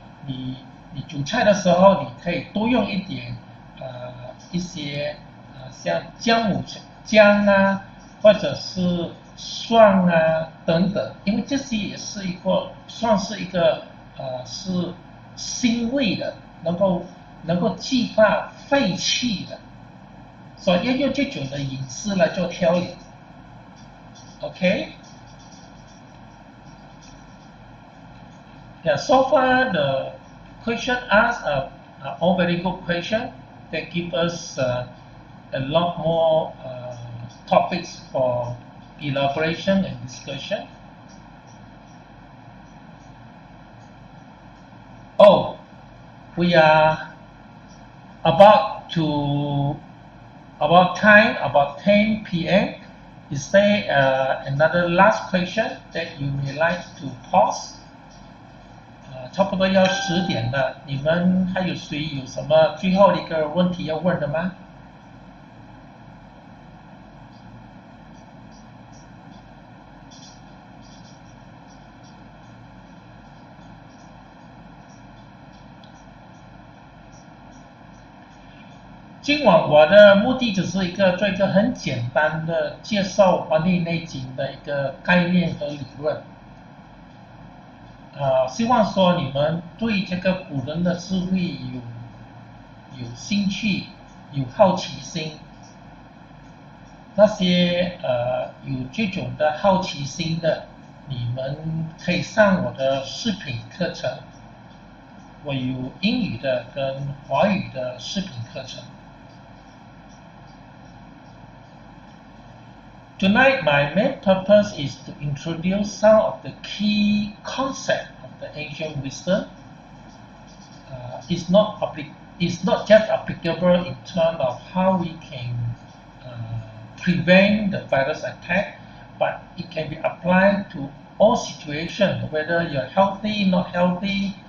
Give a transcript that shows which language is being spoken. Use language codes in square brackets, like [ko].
[zh] 你煮菜的时候，你可以多用一点一些像姜啊，或者是蒜啊等等，因为这些也是算是一个是辛味的，能够激发肺气的，所以要用这种的饮食来做调理。OK。 [en] Yeah, so far the question asked are all very good questions that give us a lot more topics for elaboration and discussion. Oh, we are about 10 p.m. Is there another last question that you may like to pose? [zh] 差不多要10点了，你们还有谁有什么最后的一个问题要问的吗？今晚我的目的只是做一个很简单的介绍《黄帝内经》的一个概念和理论。希望说你们对这个古人的智慧有兴趣，有好奇心。那些有这种的好奇心的，你们可以上我的视频课程。我有英语的跟华语的视频课程。 [en] Tonight, my main purpose is to introduce some of the key concepts of the ancient wisdom. It's not just applicable in terms of how we can prevent the virus attack, but it can be applied to all situations, whether you're healthy, not healthy.